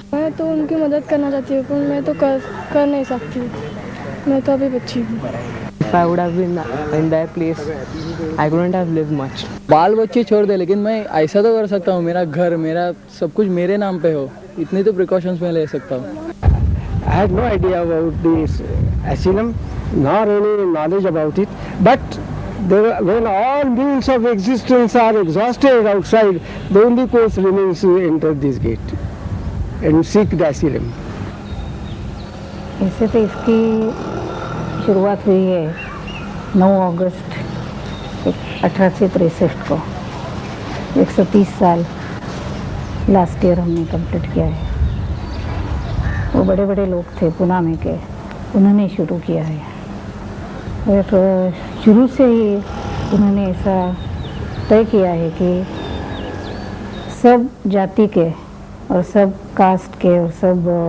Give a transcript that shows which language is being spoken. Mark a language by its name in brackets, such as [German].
[Hindi] मैं तो उनकी मदद करना चाहती हूँ, पर मैं तो कर नहीं सकती, मैं तो अभी बच्ची हूँ। [English] If I would have been in their place, I couldn't have lived much. [Hindi] बाल बच्चे छोड़ दे, लेकिन मैं ऐसा तो कर सकता हूँ, मेरा घर, मेरा सब कुछ मेरे नाम पे हो, इतनी तो प्रिकॉशंस मैं ले सकता हूँ। [English] I had no idea about this asylum, nor any knowledge about it. But when all means of existence are exhausted outside, the only course remains to enter this gate and seek the asylum. [Hindi] ऐसे तो इसकी शुरुआत हुई है 9 अगस्त 1863 को। 130 साल last year हमने complete किया है। वो बड़े बड़े लोग थे पुणे में के, उन्होंने शुरू किया है, और शुरू से ही उन्होंने ऐसा तय किया है कि सब जाति के और सब कास्ट के और सब